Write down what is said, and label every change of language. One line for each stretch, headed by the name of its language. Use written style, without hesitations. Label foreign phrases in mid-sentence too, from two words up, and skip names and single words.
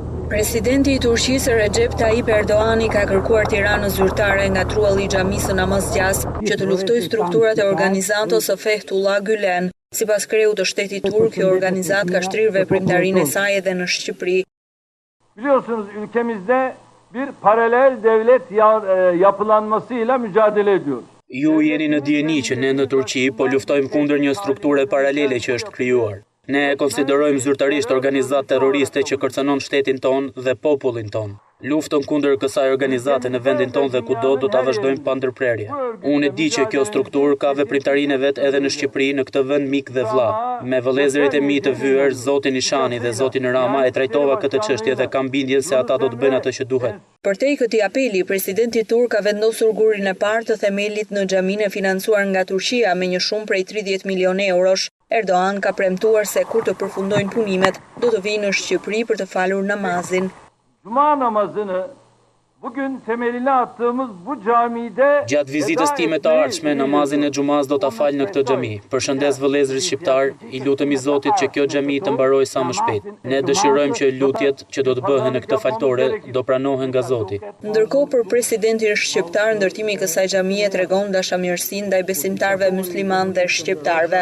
Albanian: Presidenti i Turqisë Recep Tayyip Erdoğani ka kërkuar Tiranës zyrtare nga trualli i xhamisë namaz gjas që të luftojë strukturat e organizatës së Fethullah Gülen. Sipas kreut të shtetit turk, kjo organizat ka shtrirë veprimtarinë e saj edhe në Shqipëri.
Turkish: Biliyorsunuz ülkemizde bir paralel devlet yapılanmasıyla mücadele ediyoruz.
Albanian: Ju jeni në dieni që ne në Turqi po luftojmë kundër një strukture paralele që është krijuar. Ne konsiderojmë zyrtarisht organizatë terroriste që kërcënon shtetin ton dhe popullin ton. Luftën kundër kësaj organizate në vendin ton dhe kudo do ta vazhdojmë pa ndërprerje. Unë e di që kjo strukturë ka veprimtarinë vet edhe në Shqipëri, në këtë vend mik dhe vëlla. Me vëllezërit e mi të vyer, zotin Ishani dhe zotin Rama, e trajtova këtë çështje dhe kam bindjen se ata do të bëjnë atë që duhet. Përtej këtij apeli, presidenti turk ka vendosur gurin e parë të themelit në xhaminë e financuar nga Turqia me një shumë prej 30 milionë eurosh. Erdoğan ka premtuar se kur të përfundojnë punimet, do të vijë në Shqipëri për të falur namazin.
Turkish: Cuma namazını bugün temelini attığımız bu camide
Albanian: Gjatë vizitës time të ardhshme, namazin e xumaz do ta fal në këtë xhami. Përshëndes vëllezërit shqiptar, i lutemi Zotit që kjo xhami të mbarojë sa më shpejt. Ne dëshirojmë që lutjet që do të bëhen në këtë faltore do pranohen nga Zoti. Ndërkohë për presidentin shqiptar, ndërtimi i kësaj xhamie tregon dashamirësinë ndaj besimtarëve musliman dhe shqiptarëve.